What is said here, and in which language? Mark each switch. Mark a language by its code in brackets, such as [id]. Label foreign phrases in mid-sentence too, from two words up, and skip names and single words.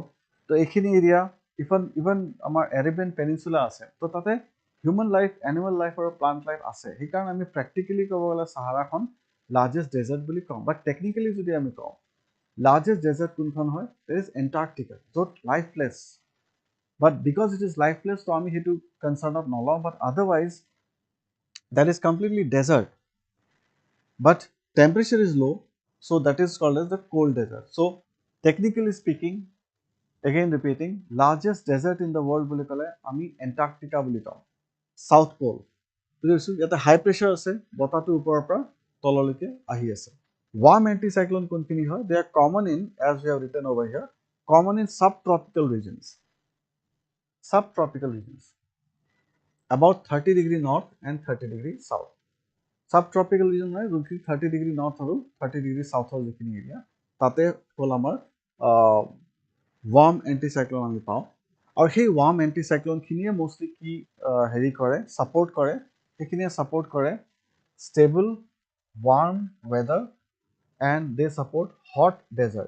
[as] তো এইখিনি এৰিয়া ইভেন আমাৰ এৰেবিয়ান পেনিনচুলা আছে, তো তাতে [en] human life, animal life [as] আৰু [en] plant life [as] আছে। সেইকাৰণে আমি প্ৰেক্টিকেলি ক'ব গ'লে চাহাৰাখন [en] largest desert [as] বুলি কওঁ, বাট টেকনিকেলি যদি আমি কওঁ [en] largest desert [as] কোনখন হয়, [en] that is Antarctica, [as] য'ত লাইফলেছ। [en] but because it is lifeless, [as] তো আমি সেইটো কনচাৰ্ণত নলওঁ, [en] but otherwise that is completely desert, but temperature is low, so that is called as the cold desert. So technically speaking, again repeating, largest desert in the world [as] বুলি ক'লে আমি এণ্টাৰ্কটিকা বুলি কওঁ, [en] south pole. [as] বুজিছোঁ, ইয়াতে হাই প্ৰেছাৰ আছে, বতাহটো ওপৰৰ পৰা তললৈকে আহি আছে। [en] warm anticyclone [as] কোনখিনি হয়? [en] They are common in, as we have written over here, common in subtropical regions. Subtropical regions about 30 degree north and 30 degree south. Subtropical region [as] হয় যোনখিনি 30 [en] degree north [as] আৰু 30 ডিগ্ৰী চাউথৰ যিখিনি এৰিয়া, তাতে হ'ল আমাৰ [en] warm anticyclone [as] আমি পাওঁ। আৰু সেই ৱাৰ্ম এণ্টিচাইক্লনখিনিয়ে মষ্টলি কি হেৰি কৰে, ছাপৰ্ট কৰে, সেইখিনিয়ে ছাপৰ্ট কৰে [en] stable warm weather and they support hot desert.